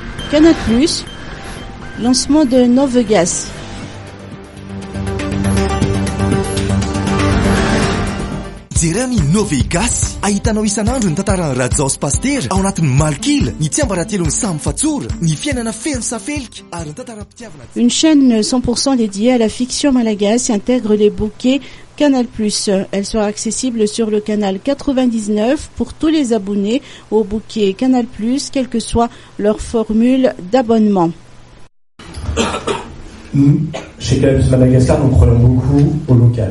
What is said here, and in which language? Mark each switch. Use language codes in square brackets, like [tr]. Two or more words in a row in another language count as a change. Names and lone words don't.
[fr] Canal+, lancement de Novegas. [mg] Jeremy Novegas ahitanao isan'andro ny tantaran'ny Rajao sy Pasteur ao anatin'ny Malkila, ny tsiambaratelon'ny Samy Fatsora, ny fiainana feno safelika ary ny tantaram-pitiavana. [fr] Une chaîne 100% dédiée à la fiction malagasy intègre les bouquets Canal+. Elle sera accessible sur le canal 99 pour tous les abonnés au bouquet Canal+, quelle que soit leur formule d'abonnement. Nous, chez Canal+ Madagascar, nous croyons beaucoup au local.